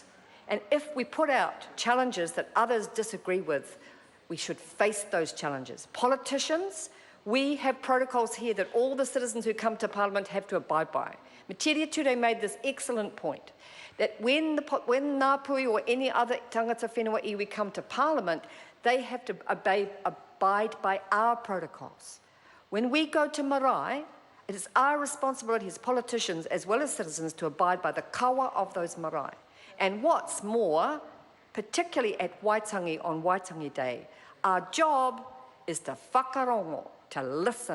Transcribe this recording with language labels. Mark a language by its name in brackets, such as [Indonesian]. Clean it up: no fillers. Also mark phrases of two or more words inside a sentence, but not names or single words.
[English] And if we put out challenges that others disagree with, we should face those challenges. Politicians, we have protocols here that all the citizens who come to Parliament have to abide by. Materia Ture made this excellent point, that when Ngāpui or any other [Māori] tangata whenua iwi [English] come to Parliament, they have to abide by our protocols. When we go to marae, it is our responsibility as politicians as well as citizens to abide by the kawa of those marae. And what's more, particularly at Waitangi on Waitangi Day, our job is to whakarongo, to listen.